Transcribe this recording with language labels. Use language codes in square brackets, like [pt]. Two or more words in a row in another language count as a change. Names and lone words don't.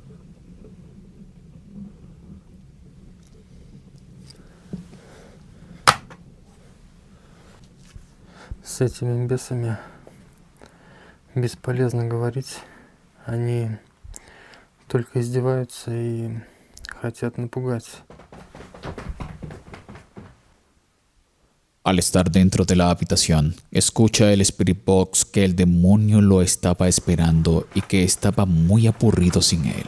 [ru] С этими бесами бесполезно говорить. Они только издеваются и хотят напугать. [es] Al estar dentro de la habitación, escucha el Spirit Box que el demonio lo estaba esperando y que estaba muy aburrido sin él.